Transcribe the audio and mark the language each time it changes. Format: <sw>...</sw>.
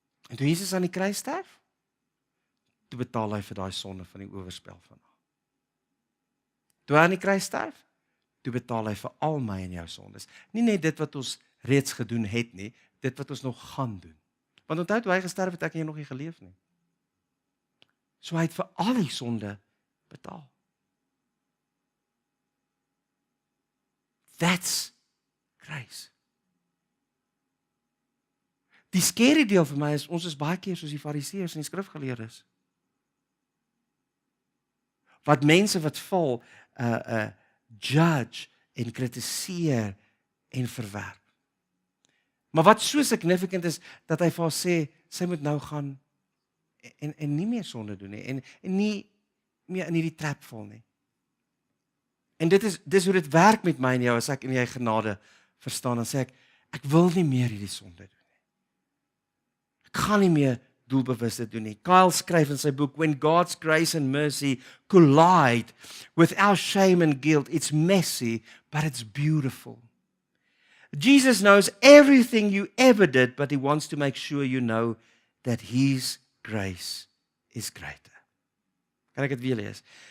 <af>En toe Jesus aan die kruis sterf, toe betaal hy vir daai sonde van die oorspel van haar. Toe hy aan die kruis sterf, toe betaal hy vir al my en jou sondes. Nie net dit wat ons reeds gedoen het nie, dit wat ons nog gaan doen. Want onthou, toe hy gesterf het, ek en jy nog nie geleef nie. So hy het vir al die sonde betaal.</af> <en>That's grace.</en> <af>Die scary deel vir my is, ons is baie keer soos die Fariseërs en die skrifgeleerdes. Wat mense wat val, judge en kritiseer en verwerp. Maar wat so significant is, dat hy vir haar sê, sy moet nou gaan en nie meer sonde doen nie, en nie meer in hierdie trap val nie. En dis hoe dit werk met my en jou, as ek in jy genade verstaan, dan sê ek wil nie meer hierdie sonde doen. Ek gaan nie meer doelbewus dit doen nie.</af> <en>Kyle</en> <af>skryf in sy boek,</af> <en>When God's grace and mercy collide with our shame and guilt, it's messy, but it's beautiful. Jesus knows everything you ever did, but he wants to make sure you know that his grace is greater.</en> <af>Kan ek dit weer lees?</af>